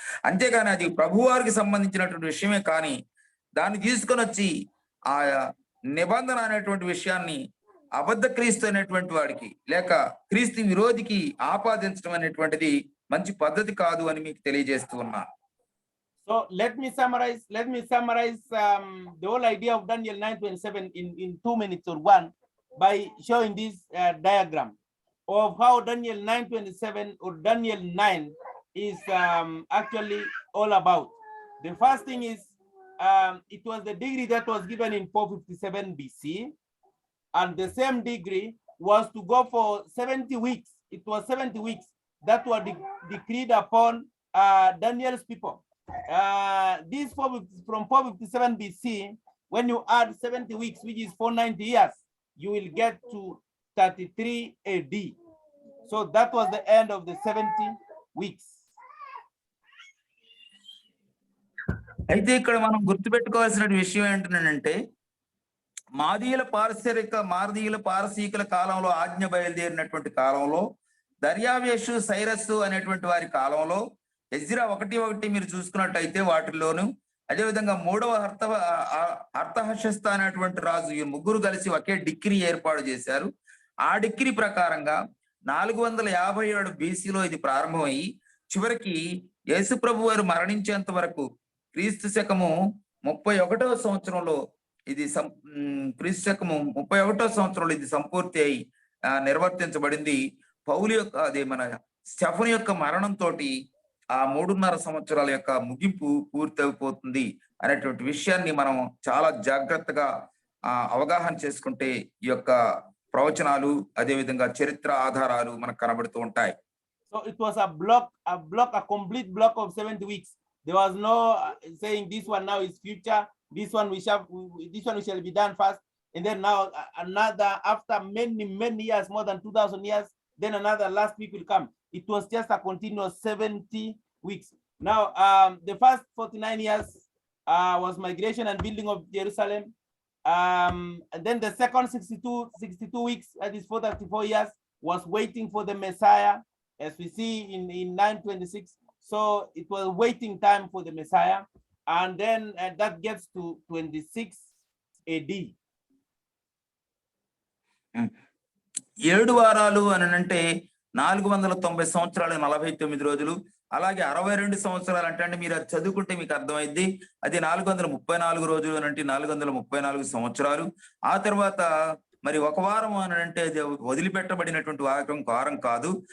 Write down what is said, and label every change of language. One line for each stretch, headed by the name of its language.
Telugu: అంతేగాని అది ప్రభు వారికి సంబంధించినటువంటి విషయమే కానీ దాన్ని తీసుకొని వచ్చి ఆ నిబంధన అనేటువంటి విషయాన్ని అబద్ధ క్రీస్తు అనేటువంటి వాడికి లేక క్రీస్తు విరోధికి ఆపాదించడం అనేటువంటిది మంచి పద్ధతి కాదు అని మీకు తెలియజేస్తూ ఉన్నా.
English: So let me summarize the whole idea of Daniel 9:27 in 2 minutes or 1 by showing this diagram of how Daniel 9:27 or Daniel 9 is actually all about. The first thing is it was the degree that was given in 457 BC, and the same degree was to go for 70 weeks. It was 70 weeks that were decreed upon Daniel's people. This from 457 BC, when you add 70 weeks, which is 490 years, you will get to 33 AD. So that was the end of the 70 weeks.
Telugu: అయితే ఇక్కడ మనం గుర్తుపెట్టుకోవాల్సిన విషయం ఏంటంటే మాదీయుల పారసీకుల కాలంలో ఆజ్ఞ బయలుదేరినటువంటి కాలంలో దర్యావేషు సైరస్సు అనేటువంటి వారి కాలంలో ఎజ్రా 1:1 మీరు చూసుకున్నట్టయితే వాటిల్లోను అదేవిధంగా 3వ అర్తహషస్త అనేటువంటి రాజు ఈ ముగ్గురు కలిసి ఒకే డిగ్రీ ఏర్పాటు చేశారు. ఆ డిగ్రీ ప్రకారంగా 457 BCలో ఇది ప్రారంభమయ్యి చివరికి యేసు ప్రభు వారు మరణించేంత వరకు క్రీస్తు శకము 31వ సంవత్సరంలో ఇది క్రీస్తు శకము 31వ సంవత్సరంలో ఇది సంపూర్తి అయి నిర్వర్తించబడింది. పౌలు యొక్క అదే మన స్టెఫను యొక్క మరణంతో ఆ 3.5 సంవత్సరాల యొక్క ముగింపు పూర్తయిపోతుంది అనేటువంటి విషయాన్ని మనం చాలా జాగ్రత్తగా అవగాహన చేసుకుంటే ఈ యొక్క ప్రవచనాలు అదే విధంగా చరిత్ర ఆధారాలు మనకు కనబడుతూ ఉంటాయి.
English: So it was a complete block of 70 weeks. There was no saying this one now is future, this one we shall be done first, and then now another after many years, more than 2000 years, then another last week will come. It was just a continuous 70 weeks. Now the first 49 years was migration and building of Jerusalem. And then the second 62 weeks, that is 434 years, was waiting for the Messiah, as we see in 9:26. So it was waiting time for the Messiah, and then that gets to 26 AD.
Telugu: 7 వారాలు అని అంటే 490 సంవత్సరాలు 49 రోజులు, అలాగే 62 సంవత్సరాలు అంటే మీరు అది చదువుకుంటే మీకు అర్థమైంది. అది 434 రోజులు అని అంటే 434 సంవత్సరాలు. ఆ తర్వాత మరి ఒక వారం అని అంటే అది వదిలిపెట్టబడినటువంటి వారం కాదు.